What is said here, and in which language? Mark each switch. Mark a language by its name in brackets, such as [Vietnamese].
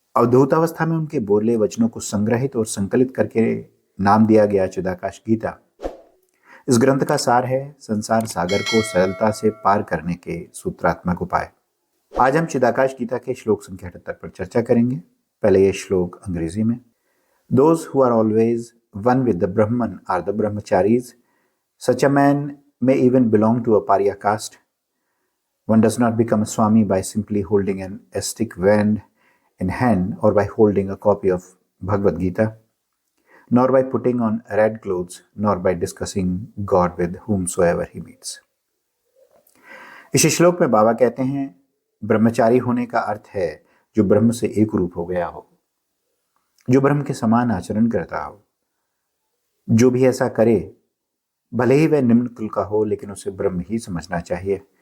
[Hindi] अवधूतावस्था में उनके बोले वचनों को संग्रहित और संकलित करके नाम दिया गया चिदाकाश गीता। इस ग्रंथ का सार है संसार सागर को सरलता से पार करने के सूत्रात्मक उपाय। आज हम चिदाकाश गीता के श्लोक संख्या 78 पर चर्चा करेंगे। पहले ये श्लोक अंग्रेजी में। [English] Those who are always one with the Brahman are the brahmacharis. Such a man may even belong to a pariah caste. One does not become a Swami by simply holding an ascetic wand in hand, or by holding a copy of Bhagavad Gita, nor by putting on red clothes, nor by discussing God with whomsoever he meets. [Hindi] इस श्लोक में बाबा कहते हैं, ब्रह्मचारी होने का अर्थ है जो ब्रह्म से एक रूप हो गया हो, जो ब्रह्म के समान आचरण करता हो। जो भी ऐसा करे, भले ही वह निम्न कुल का हो, लेकिन उसे ब्रह्म ही समझना चाहिए।